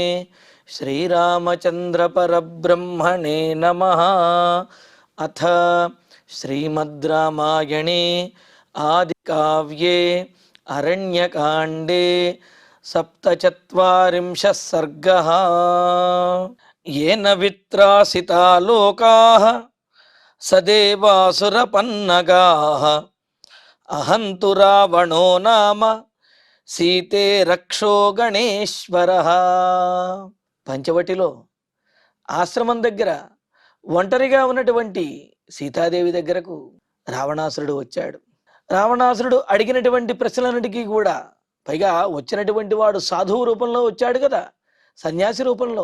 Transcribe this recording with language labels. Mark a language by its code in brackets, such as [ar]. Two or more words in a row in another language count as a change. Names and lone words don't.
[sa] శ్రీరామచంద్ర పరబ్రహ్మణే నమః. అథ శ్రీమద్ రామాయణే ఆదికావ్యే అరణ్యకాండే సప్తచత్వారింశః సర్గః. येन वित्रासिता लोकाः सदेवासुरपन्नगाः अहन्तु रावणो नाम सीते रक्षो गणेश्वरः. [te] పంచవటిలో ఆశ్రమం దగ్గర ఒంటరిగా ఉన్నటువంటి సీతాదేవి దగ్గరకు రావణాసురుడు వచ్చాడు. రావణాసురుడు అడిగినటువంటి ప్రశ్నలన్నిటికీ కూడా, పైగా వచ్చినటువంటి వాడు సాధువు రూపంలో వచ్చాడు కదా, సన్యాసి రూపంలో.